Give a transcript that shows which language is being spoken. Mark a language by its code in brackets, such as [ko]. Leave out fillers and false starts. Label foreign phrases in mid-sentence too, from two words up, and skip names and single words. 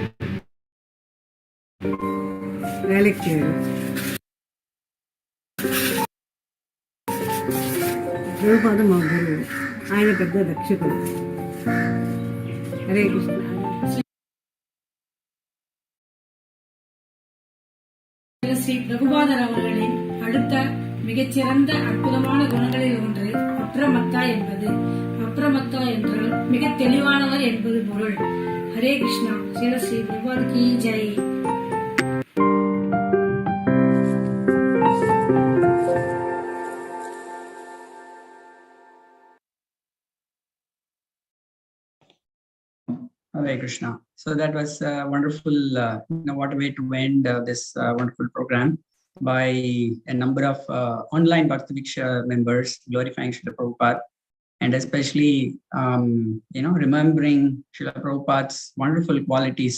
[te] வேலைக்கு ప్రభుపాద మా గురువు, ఆయన పెద్ద దక్షకుడు. [sa] హరే కృష్ణ. [ta] ஸ்ரீ பிரபுபாதர் அவர்களின் அடுத்த மிகச்சிறந்த அற்புதமான குணங்களில் ஒன்று அப்ரமத்தா என்பது. அப்ரமத்தா என்றால் மிக தெளிவானவர் என்பது பொருள். [sa] ஹரே கிருஷ்ணா. ஸ்ரீ [hi] प्रभुपाद की जय. [sa] Hare Krishna. [en] So that was a wonderful, what a way to end this wonderful program by a number of online Bhakti Viksha members glorifying Srila Prabhupada, and especially, remembering Srila Prabhupada's wonderful qualities.